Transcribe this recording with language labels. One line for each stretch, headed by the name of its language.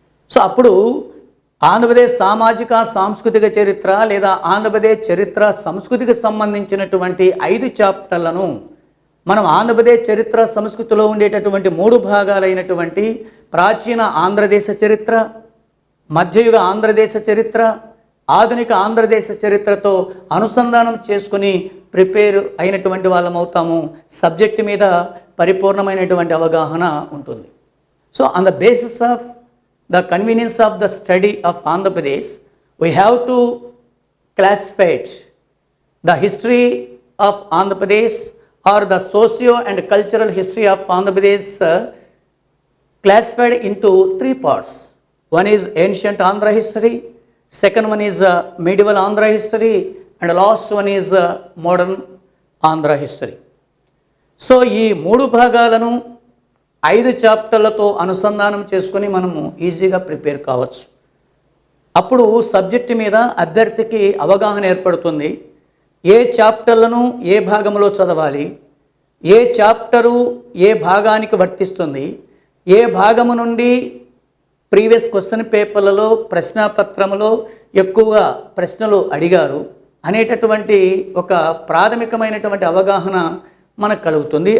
Telugu: So అప్పుడు ఆంధ్రప్రదేశ్ సామాజిక సాంస్కృతిక చరిత్ర లేదా ఆంధ్రప్రదేశ్ చరిత్ర సంస్కృతికి సంబంధించినటువంటి 5 చాప్టర్లను మనం ఆంధ్రప్రదేశ్ చరిత్ర సంస్కృతిలో ఉండేటటువంటి 3 భాగాలైనటువంటి ప్రాచీన ఆంధ్రదేశ చరిత్ర, మధ్యయుగ ఆంధ్రదేశ చరిత్ర, ఆధునిక ఆంధ్రదేశ చరిత్రతో అనుసంధానం చేసుకుని ప్రిపేర్ అయినటువంటి వాళ్ళం అవుతాము. సబ్జెక్టు మీద పరిపూర్ణమైనటువంటి అవగాహన ఉంటుంది.
English: So on the basis of the convenience of the study of Andhra Pradesh we have to classified the history of Andhra Pradesh or the socio and cultural history of Andhra Pradesh classified into three parts. One is ancient Andhra history, second one is medieval Andhra history, and last one is modern Andhra history.
Telugu: So ఈ మూడు భాగాలను 5 చాప్టర్లతో అనుసంధానం చేసుకొని మనము ఈజీగా prepare కావచ్చు. అప్పుడు subject మీద అభ్యర్థికి అవగాహన ఏర్పడుతుంది. ఏ చాప్టర్లను ఏ భాగంలో చదవాలి, ఏ చాప్టరు ఏ భాగానికి వర్తిస్తుంది, ఏ భాగము నుండి ప్రీవియస్ క్వశ్చన్ పేపర్లలో ప్రశ్నాపత్రములో ఎక్కువగా ప్రశ్నలు అడిగారు అనేటటువంటి ఒక ప్రాథమికమైనటువంటి అవగాహన మనకు కలుగుతుంది.